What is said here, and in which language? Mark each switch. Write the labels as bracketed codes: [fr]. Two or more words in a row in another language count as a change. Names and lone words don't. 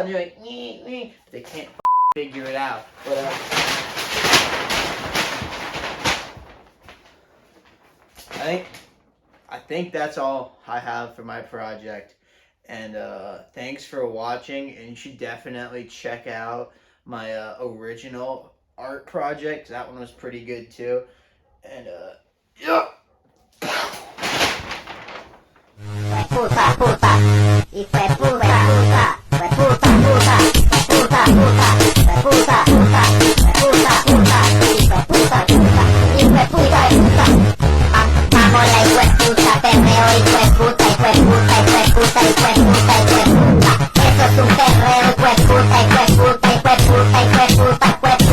[en] And they're like, but they can't figure it out. But I think that's all I have for my project. And thanks for watching. And you should definitely check out my original art project. That one was pretty good too. And yeah. [es] Puta, puta, y fue puta, puta, fue puta, puta, puta, puta, fue puta, puta, puta, puta, y fue puta, puta, y fue puta, puta. Vamos la hijo de puta, perreo, hijo de puta, hijo de puta, hijo de puta, hijo de puta, hijo de puta. Eso es un perreo, hijo de puta, hijo de puta, hijo de puta, hijo de puta, hijo de puta.